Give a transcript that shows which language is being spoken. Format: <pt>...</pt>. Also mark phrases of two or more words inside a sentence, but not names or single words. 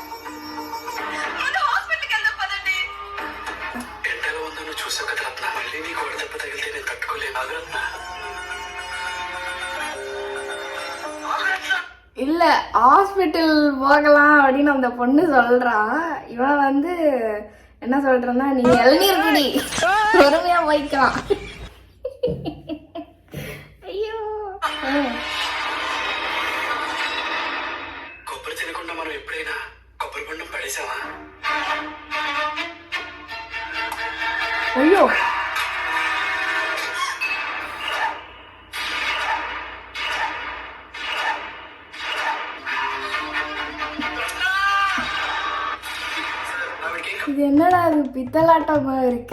<ta>இல்ல, ஹாஸ்பிட்டல் போகலாம் அப்படின்னு அந்த பொண்ணு சொல்றான். இவன் வந்து என்ன சொல்றேன்னா, நீ இளநீர் குடி, பொறுமையா போய்க்கலாம். ஐயோ,</ta> <te>కొబ్బరి తినకుండా మనం ఎప్పుడైనా కొబ్బరి బొండం పడేసావా?</te> <ta>ஐயோ, இது என்னடா இது பித்தலாட்டமா இருக்கு?</ta>